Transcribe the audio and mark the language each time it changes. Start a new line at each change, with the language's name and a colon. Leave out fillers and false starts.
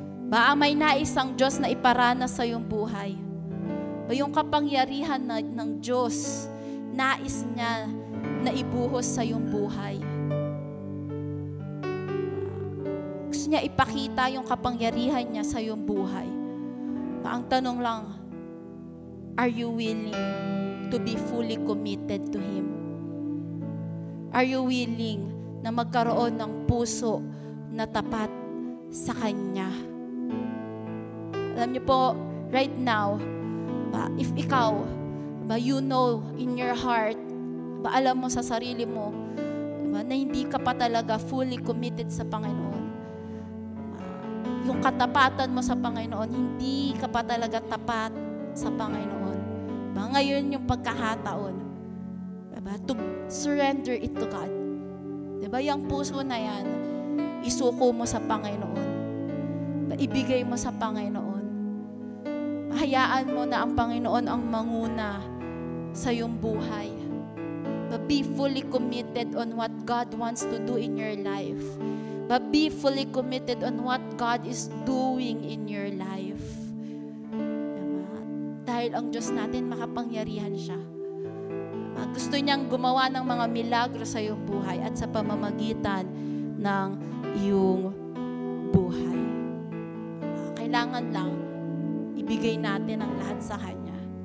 Filipino: May nais ang Diyos na iparanas sa iyong buhay. Yung kapangyarihan ng Diyos, nais niya na ibuhos sa iyong buhay. Gusto niya ipakita yung kapangyarihan niya sa iyong buhay. Ang tanong lang,
English: are you willing to be fully committed to Him? Are you willing
Filipino: na magkaroon ng puso na tapat sa Kanya? Alam niyo po,
English: right now, if
Filipino: ikaw,
English: you know in your heart,
Filipino: alam mo sa sarili mo, na hindi ka pa talaga
English: fully committed
Filipino: sa Panginoon. Yung katapatan mo sa Panginoon, hindi ka pa talaga tapat sa Panginoon. Ngayon yung pagkakataon,
English: to surrender it to God.
Filipino: Yung puso na yan, isuko mo sa Panginoon. Ibigay mo sa Panginoon. Hayaan mo na ang Panginoon ang manguna sa iyong buhay.
English: Be fully committed on what God wants to do in your life. Be fully committed on what God is doing in your life.
Filipino: Dahil ang Diyos natin makapangyarihan siya. Gusto niyang gumawa ng mga milagro sa iyong buhay at sa pamamagitan ng iyong buhay. Kailangan lang ibigay natin ang lahat sa Kanya.